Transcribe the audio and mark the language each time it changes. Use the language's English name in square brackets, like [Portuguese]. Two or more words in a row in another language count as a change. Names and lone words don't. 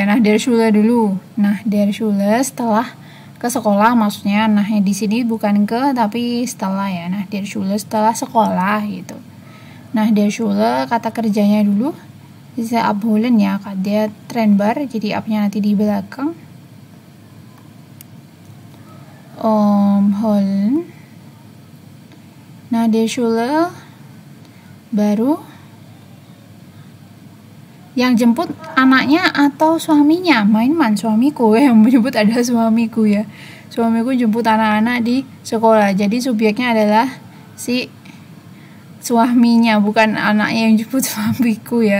[Indonesian] Nah, [German] der Schule [Indonesian] dulu. Nah, [German] der Schule [Indonesian] setelah ke sekolah maksudnya. Nah, di sini bukan ke tapi setelah ya. Nah, [German] der Schule [Indonesian] setelah sekolah gitu. Nah, [German] der Schule [Indonesian] kata kerjanya dulu bisa abholen ya, dia trennbar, jadi up-nya nanti di belakang. [German] Holen. [Indonesian] Nah, [German] der Schule [Indonesian] baru yang jemput anaknya atau suaminya, [German] mein Mann, [Indonesian] suamiku yang menyebut ada suamiku ya. Suamiku jemput anak-anak di sekolah. Jadi subjeknya adalah si suaminya, bukan anaknya yang jemput suamiku ya.